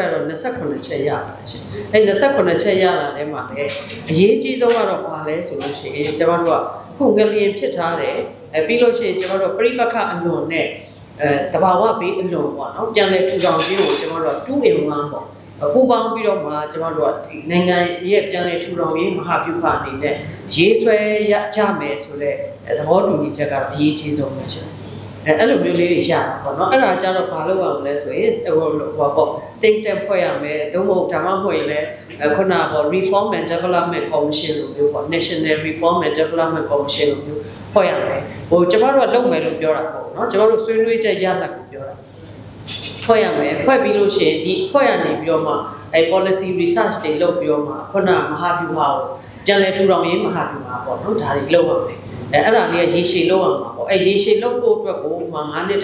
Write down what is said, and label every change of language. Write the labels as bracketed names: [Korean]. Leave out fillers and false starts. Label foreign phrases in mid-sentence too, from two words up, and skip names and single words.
[Burmese] ကတော့28ချက်ရပါတယ်ရှင်အဲ့28ချက်ရတာထဲမှာလည်းအရေးကြီးဆုံးကတော့ဘာလဲဆိုလို့ရှိရင်ကျမတို့ကခုငလျင်ဖြစ်ထားတယ်ပြီးလို့ရှိရင်ကျမတို့ပြိပခအလွန်နဲ့တဘာဝဘေးအလွန်ပေါ့နော်ပြန်လည်ထူထောင်ခြင်းကိုကျမတို့က2 in 1ပေါ့ပူပေါင်းပြီးတော့မှကျမတို့ကဒီနိုင်ငံရဲ့ပြန်လည်ထူထောင်ရေးမဟာဗျူဟာအနေနဲ့ရေးဆွဲရကြမယ်ဆိုတဲ့သဘောတူညီချက်ကအရေးကြီးဆုံးပဲရှင်အဲ့လိုမျိုးလေးတွေရတာပေါ့နော်အဲ့ဒါကြတော့ဘာလုပ်ရမလဲဆိုရင် ဟိုပေါ့ [English] think tank [Burmese] ဖွဲ့ရမယ်သို့မဟုတ်ဒါမှမဟုတ်ရင်လည်းခုနကပေါ့ [English] reform and development commission [Burmese] လို့မျိုးပေါ့ [English] national reform and development commission [Burmese] လို့မျိုးဖွဲ့ရမယ်ဟိုကျမတို့ကလုပ်မယ်လို့ပြောတာပေါ့နော်ကျမတို့ဆွေးနွေးချက်ရလဒ်ကိုပြောတာဖွဲ့ရမယ်ဖွဲ့ပြီးလို့ရှိရင်ဒီဖွဲ့ရနေ ပြီးတော့မှ [English] policy research [Burmese] တွေလုပ်ပြီးတော့မှခုနမဟာဗျူဟာကိုပြန်လည်ထူထောင်ရေးမဟာဗျူဟာပေါ့နော်ဒါတွေလုပ်ရမယ်အဲ့ဒါလေးကရေရှည်လုပ်ရမှာပေါ့ရေရှည်လုပ်ဖို့အတွက်ကို9နှစ်